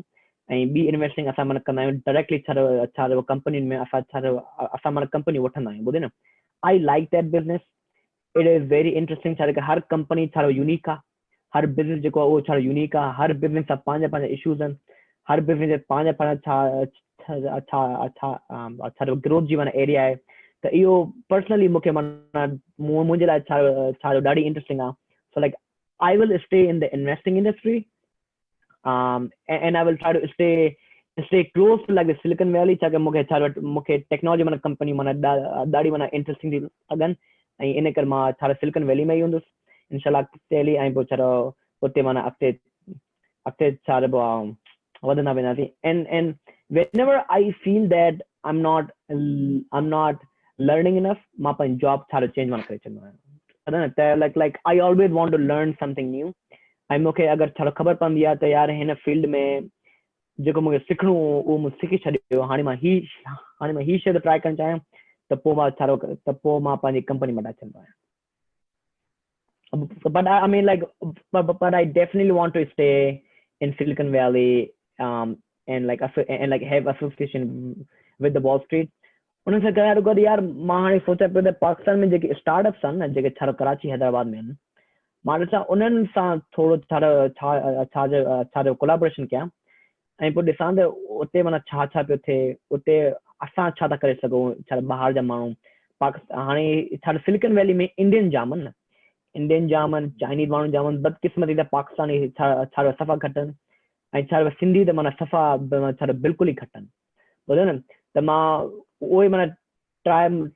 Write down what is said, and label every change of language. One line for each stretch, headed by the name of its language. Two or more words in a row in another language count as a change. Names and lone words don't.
Sindhi: ऐं ॿी इन्वेस्टिंग असां माना कंदा आहियूं डायरेक्टली छा कंपनियुनि में असां माना कंपनी वठंदा आहियूं ॿुधे न
English: I like that business it is very interesting
Sindhi: छा हर कंपनी छा यूनिक आहे हर बिज़नेस जेको आहे उहो छा यूनिक आहे हर बिज़नेस जा पंहिंजा इशूज़ आहिनि हर बिज़नेस जे पंहिंजा छा ग्रोथ जी माना एरिया आहे त इहो पर्सनली मूंखे माना मुंहिंजे लाइ छा ॾाढी इंटरेस्टिंग आहे
English: so like I will stay in the investing industry and I will try to stay close to like the Silicon Valley
Sindhi: छा मूंखे टेक्नोलॉजी माना कंपनी माना ॾाढी माना इंटरेस्टिंग थी लॻनि ऐं इन करे मां छा सिलिकन वैली में ई हूंदुसि
Arabic: إن شاء الله
Sindhi: अॻिते हली ऐं पोइ छा उते माना अॻिते छा चइबो आहे वधंदा वेंदासीं
English: and whenever I feel that I'm not learning enough
Sindhi: मां पंहिंजी जॉब छा चेंज माना करे छॾींदो आहियां त
English: like I always want to learn something new
Sindhi: ऐं मूंखे अगरि छा ख़बर पवंदी आहे त यार हिन फील्ड में जेको मूंखे सिखणो उहो मूं सिखी छॾियो हाणे मां ही शइ ट्राई करणु चाहियां त पोइ मां पंहिंजी कंपनी मटाए छॾींदो आहियां
English: but I mean like but I definitely want to stay in Silicon Valley and like have association with the Wall Street
Sindhi: उन सां गॾु यार मां हाणे सोचां पियो त पाकिस्तान में जेके स्टार्टअप्स आहिनि न जेके छा कराची हैदराबाद में आहिनि मां ॾिसां उन्हनि सां थोरो छा कोलाबोरेशन कयां ऐं पोइ ॾिसां त उते माना छा पियो थिए उते असां छा था करे सघूं छा ॿाहिरि जा माण्हू पाकिस्तान हाणे छा सिलिकन वैली में इंडियन जाम आहिनि इंडियन जाम आहिनि चाइनीज़ माण्हू जाम आहिनि बदकिस्मती त पाकिस्तानी छा सफ़ा घटि आहिनि ऐं छा सिंधी त माना सफ़ा छा बिल्कुलु ई घटि आहिनि ॿुधो न त मां उहो ई माना ट्राई